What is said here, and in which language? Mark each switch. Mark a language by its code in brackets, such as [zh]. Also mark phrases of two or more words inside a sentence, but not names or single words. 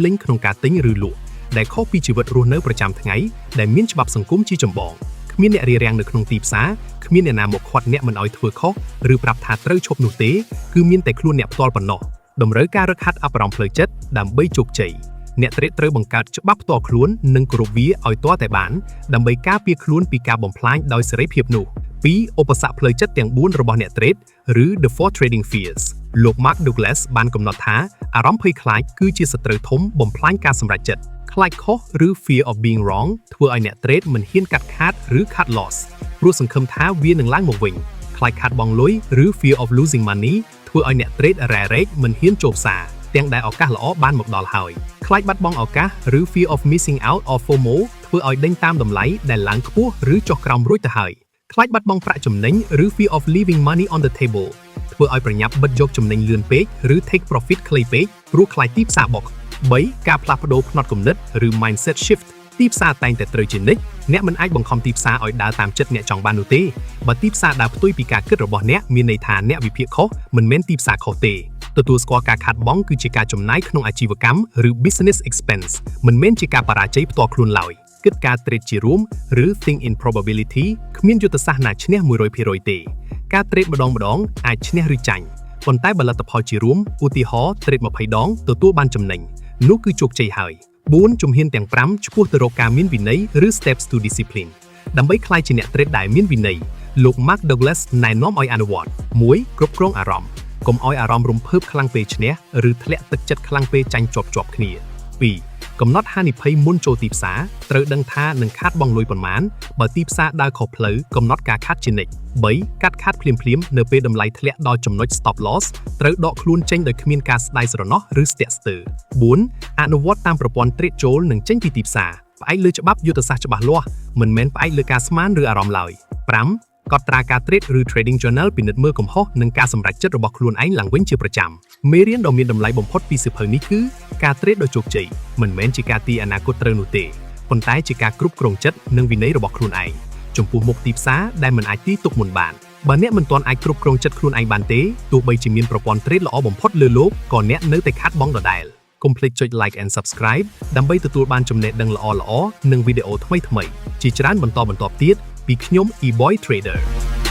[km] លេញក្នុងការទិញឬលក់ដែលខុសពីជីវិតរស់នៅប្រចាំថ្ងៃដែលមានច្បាប់សង្គមជាចម្បងគ្មានអ្នករារាំងនៅក្នុងទីផ្សារគ្មានអ្នកណាមកឃាត់អ្នកមិនឲ្យធ្វើខុសឬប្រាប់ថាត្រូវឈប់នោះទេគឺមានតែខ្លួនអ្នកផ្ទាល់ប៉ុណ្ណោះតម្រូវការរឹកហាត់អប់រំផ្លូវចិត្តដើម្បីជោគជ័យអ្នក trade ត្រូវបង្កើតច្បាប់ផ្ទាល់ខ្លួននិងគោរពវាឲ្យទាល់តែបានដើម្បីការពារខ្លួនពីការបំផ្លាញដោយសេរីភាពនោះ 2. ឧបសគ្គផ្លូវចិត្តទាំង4របស់អ្នក trade ឬ [en] The 4 Trading Fears [km] លោក Mark Douglas បានកំណត់ថាអារម្មណ៍ភ័យខ្លាចគឺជាសត្រូវធំបំផ្លាញការសម្រេចចិត្តខ្លាចខុស ឬ [en] Fear of being wrong [km] ធ្វើឲ្យអ្នក trade មិនហ៊ានកាត់ខាតឬ [en] cut loss [km] ព្រោះសង្ឃឹមថាវានឹងឡើងមកវិញខ្លាចខាតបង់លុយឬ [en] Fear of losing money [km] ធ្វើឲ្យអ្នក trade រ៉ែរែកមិនហ៊ានចូលផ្សារទាំងដែលឱកាសល្អបានមកដល់ហើយខ្លាចបាត់បង់ឱកាសឬ [en] Fear of missing out or FOMO [km] ធ្វើឲ្យដេញតាមតម្លៃដែលឡើងខ្ពស់ឬចុះក្រោមរួចទៅហើយខ្លាចបាត់បង់ប្រាក់ចំណេញឬ [en] Fear of leaving money on the table [km] ធ្វើឲ្យប្រញាប់បិទយកចំណេញលឿនពេកឬ [en] take profit [km] ខ្លីពេកព្រោះខ្លាចទីផ្សារបុក 3. ការផ្លាស់ប្ដូរផ្នត់គំនិតឬ [en] mindset shift [km] ទីផ្សារតែងតែត្រូវជានិច្ចអ្នកមិនអាចបង្ខំទីផ្សារឲ្យដើរតាមចិត្តអ្នកចង់បាននោះទេបើទីផ្សារដើរ ផ្ទុយពីការគិតរបស់អ្នកមានន័យថាអ្នកវិភាគខុសមិនមែនទីផ្សារខុសទេទទួលស្គាល់ការខាតបង់គឺជាការចំណាយក្នុងអាជីវកម្មឬ [en] business expense [km] មិនមែនជាការបរាជ័យផ្ទាល់ខ្លួនឡើយគិតការ trade ជារួមឬ [en] think in probability [km] គ្មានយុទ្ធសាស្ត្រណាឈ្នះ 100% ទេការ trade ម្ដងអាចឈ្នះឬចាញ់ប៉ុន្តែបើលទ្ធផលជារួមឧទាហរណ៍ trade 20 ដងទទួលបានចំណេញនោះគឺជោគជ័យហើយ 4. ជំហានទាំង5ឆ្ពោះទៅរកការមានវិន័យឬ [en] steps to discipline [km] ដើម្បីក្លាយជាអ្នក trade ដែលមានវិន័យលោក Mark Douglas ណែនាំឲ្យអនុវត្ត 1. គ្រប់គ្រងអារម្មណ៍កុំឲ្យអារម្មណ៍រំភើបខ្លាំងពេកឈ្នះឬធ្លាក់ទឹកចិត្តខ្លាំងពេកចាញ់ជាប់គ្នា 2. កំណត់ហានិភ័យមុនចូលទីផ្សារត្រូវដឹងថានឹងខាតបង់លុយប៉ុន្មានបើទីផ្សារដើរខុសផ្លូវកំណត់ការខាតជានិច្ច 3. កាត់ខាតភ្លាមៗនៅពេលតម្លៃធ្លាក់ដល់ចំណុច [en] stop loss [km] ត្រូវដកខ្លួនចេញដោយគ្មានការស្ដាយស្រណោះឬស្ទាក់ស្ទើរ 4. អនុវត្តតាមប្រព័ន្ធ trade ចូលនិងចេញពីទីផ្សារផ្អែកលើច្បាប់យុទ្ធសាស្ត្រច្បាស់លាស់មិនមែនផ្អែកលើការស្មានឬអារម្មណ៍ឡើយ 5. កត់ត្រាការ trade ឬ [en] trading journal [km] ពិនិត្យមើលកំហុសនិងការសម្រេចចិត្តរបស់ខ្លួនឯងឡើងវិញជាប្រចាំមេរៀនដ៏មានតម្លៃបំផុតពីសៀវភៅ នេះគឺការ trade ដ៏ជោគជ័យមិនមែនជាការទាយអនាគតត្រូវនោះទេប៉ុន្តែជាការគ្រប់គ្រងចិត្តនិងវិន័យរបស់ខ្លួនឯងចំពោះមុខទីផ្សារដែលមិនអាចទាយទុកមុនបានបើអ្នកមិនទាន់អាចគ្រប់គ្រងចិត្តខ្លួនឯងបានទេទោះបីជាមានប្រព័ន្ធ trade ល្អបំផុតលើលោកក៏អ្នកនៅតែខាតបង់ដដែលកុំភ្លេចចុច [en] like and subscribe [km] ដើម្បីទទួលបានចំណេះដឹងល្អៗនិងវីដេអូថ្មីៗជាច្រើនបន្តទៀតពីខ្ញុំ eBoy Trader